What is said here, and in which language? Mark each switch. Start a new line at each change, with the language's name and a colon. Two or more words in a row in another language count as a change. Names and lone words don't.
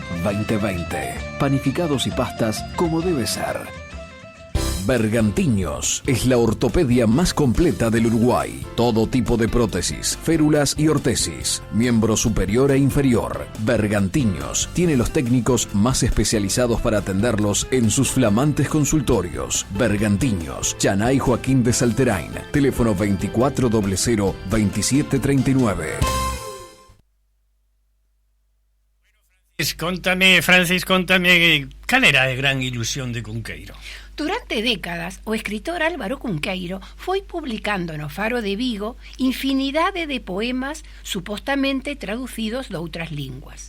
Spanish: Panificados y pastas como debe ser. Bergantiños es la ortopedia más completa del Uruguay. Todo tipo de prótesis, férulas y ortesis, miembro superior e inferior. Bergantiños tiene los técnicos más especializados para atenderlos en sus flamantes consultorios. Bergantiños, Chanay Joaquín de Salterain, teléfono 2400-2739.
Galician: Francis, contame, cal era a gran ilusión de Cunqueiro? Durante décadas, o escritor Álvaro Cunqueiro foi publicando no Faro de Vigo infinidade de poemas supostamente traducidos doutras linguas.